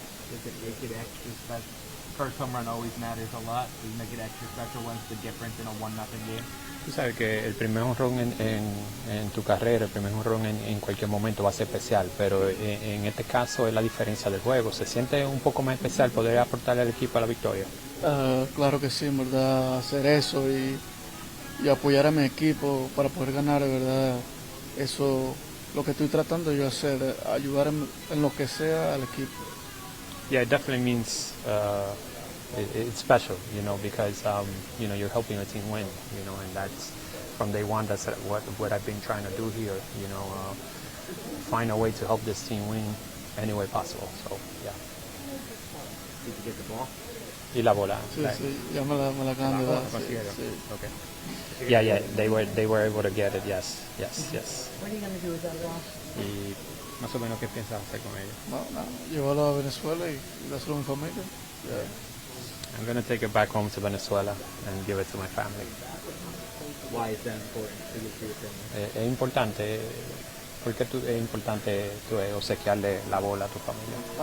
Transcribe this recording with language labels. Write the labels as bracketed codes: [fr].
[en] Does it make it extra special? First home run always matters a lot. Does it make it extra special? What's the difference in a 1-0 game? [es] Tú sabes que el primer jonrón en tu carrera, el primer jonrón en cualquier momento va a ser especial, pero en este caso es la diferencia del juego. ¿Se siente un poco más especial poder aportarle al equipo a la victoria? Claro que sí, en verdad, hacer eso y apoyar a mi equipo para poder ganar, de verdad, eso lo que estoy tratando yo hacer, ayudar en lo que sea al equipo. [en] Yeah, it definitely means it's special, because you're helping a team win, and that's from day one. That's what I've been trying to do here, find a way to help this team win any way possible. So yeah. Did you get the ball? [es] Y la bola. Sí, [en] like, [es] sí, ya me la acaban de dar. Sí, consiguieron. sí. [en] Okay. Yeah, they were able to get it. Yes. What are you going to do with that loss? [es] Y más o menos qué piensas hacer con ella. No, llevarlo a Venezuela y dárselo a mi familia. [en] Yeah. I'm gonna take it back home to Venezuela and give it to my family. Why is that important to you for your family? [es] Es importante. ¿Por qué es importante obsequiarle la bola a tu familia?